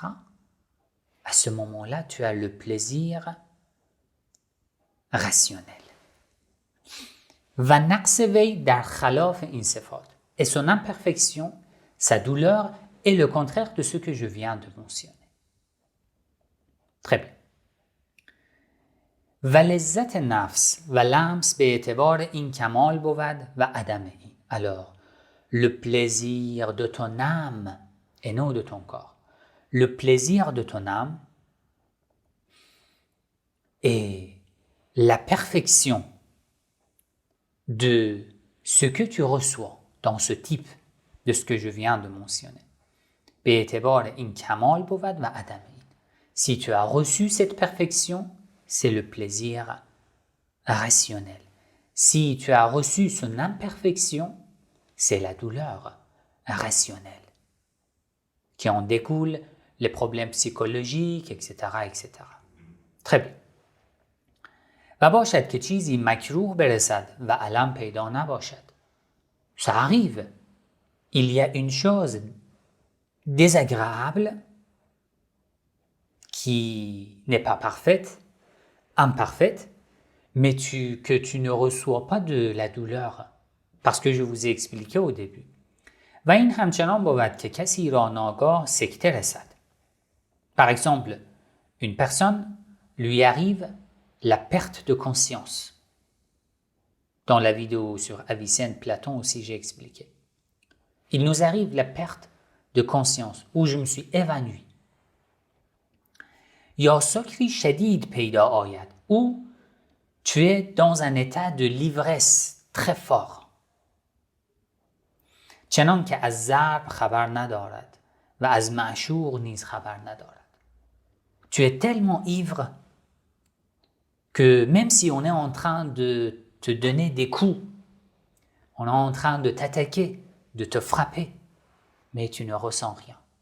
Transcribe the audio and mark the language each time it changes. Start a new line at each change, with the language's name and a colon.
French: À ce moment-là, tu as le plaisir rationnel.
Persian: Va naqs vey dar khalaf in sifat.
French: Et son imperfection, sa douleur, est le contraire de ce que je viens de mentionner. Très bien.
Persian: و لذت نفس و لمس به اعتبار این کمال بود و عدم این.
French: Alors, le plaisir de ton âme et non de ton corps. Le plaisir de ton âme est la perfection de ce que tu reçois dans ce type de ce que je viens de mentionner.
Persian: به اعتبار این کمال بود و عدم این.
French: Si tu as reçu cette perfection, c'est le plaisir rationnel. Si tu as reçu son imperfection, c'est la douleur rationnelle qui en découle les problèmes psychologiques, etc., etc. Très bien.
Persian: و باشد که چیزی مکروه برسد و الم پیدا نباشد.
French: Ça arrive. Il y a une chose désagréable qui n'est pas parfaite, imparfaite, mais que tu ne reçois pas de la douleur, parce que je vous ai expliqué au début.
Persian: و این همچنان بود که کسی را ناگاه سکته رسد.
French: Par exemple, une personne lui arrive la perte de conscience. Dans la vidéo sur Avicenne, Platon aussi j'ai expliqué. Il nous arrive la perte de conscience, où je me suis évanoui.
Persian: یا سکری شدید پیدا آید، ou
French: Tu es dans un état de l'ivresse très fort.
Persian: چنان که از ضرب خبر ندارد و از معشوق نیز خبر ندارد.
French: Tu es tellement ivre que même si on est en train de te donner des coups, on est en train de t'attaquer, de te frapper, mais tu ne ressens rien.